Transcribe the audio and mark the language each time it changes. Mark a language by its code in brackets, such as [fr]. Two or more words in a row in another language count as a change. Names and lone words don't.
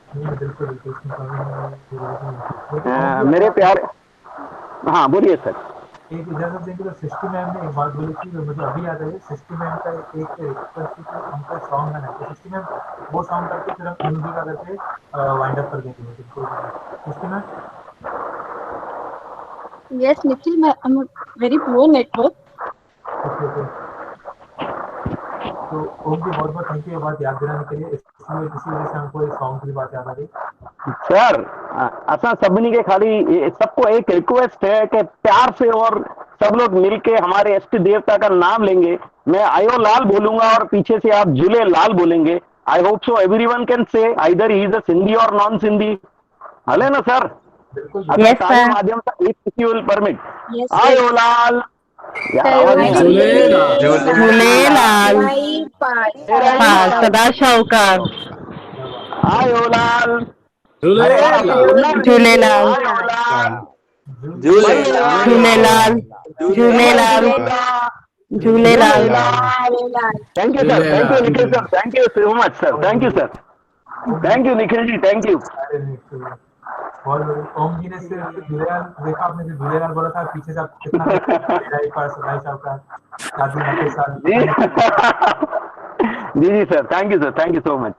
[hi] मेरे प्यारे, हाँ बोलिए सर। एक इजाजत देंगे तो सृष्टि मैम ने एक बात बोली थी जो मुझे अभी याद आई। सृष्टि मैम का एक रिक्वेस्ट थी कि हमको सॉन्ग गाना है, तो सृष्टि मैम वो सॉन्ग करके फिर हम एमडी का करके [en] wind up [hi] कर देंगे। सृष्टि मैम। [en] Yes, Nikhil, I'm a very poor network. [hi] ओके। तो ओम जी बहुत बहुत [en] thank you [hi] ये बात याद दिलाने के लिए। इसी वजह से हमको इस सॉन्ग की बात याद आ गई। सर [sd] असा सबनी के खाली [hi] सबको एक रिक्वेस्ट है कि प्यार से और सब लोग मिलके हमारे इष्ट देवता का नाम लेंगे। मैं [sd] आयो लाल [hi] बोलूंगा और पीछे से आप झूले लाल बोलेंगे। [en] I hope so everyone can say either he is a Sindhi और non Sindhi। [sd] हले ना सर? [en] Yes, sir. [hi] माध्यम से [en] if you will permit. Yes, [sd] आयो लाल। [hi] यार आवाज नहीं आ रही। [sd] झूलेलाल पाल सदा शाहूकार। आयो लाल। झूलेलाल झूलेलाल झूलेलाल झूलेलाल। [en] Thank you sir, thank you Nikhil sir, thank you so much sir, thank you sir, thank you Nikhil जी, thank you। [hi] बहुत ओम जी ने सिर्फ झूलेलाल देखा, आपने जो झूलेलाल बोला था पीछे से आप कितना जी सर, [en] thank you so much.